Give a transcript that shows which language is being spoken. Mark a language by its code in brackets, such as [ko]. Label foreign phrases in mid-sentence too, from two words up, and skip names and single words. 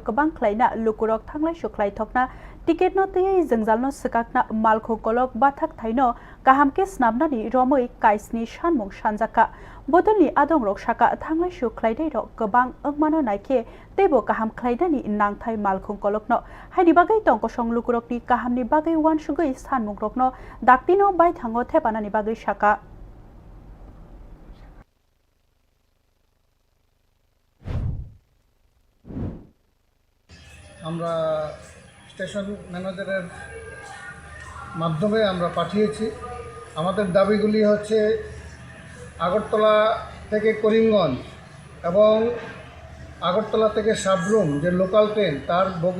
[trp] kobang khlaina lukurok thanglai sho khlai thokna ticket no tei jengjalno sikakna malkhung kolok bathak thaino kahamke snamnani romoi kaisni shanmung sanjaka bodolni adong rok saka thanglai sho khlaidai rok gobang ogmano naike tebo kaham khlaidani nangthai malkhung kolokno haini bagai tongko song lukurokni kahamni bagai wansugoi sanmung rokno daktino bai thango thepanani bagai saka [bn] আমরা স্টেশন ম্যানেজারের মাধ্যমে আমরা পাঠিয়েছি। আমাদের দাবিগুলি হচ্ছে আগরতলা থেকে করিমগঞ্জ এবং আগরতলা থেকে সাবরুম যে লোকাল ট্রেন তার বগি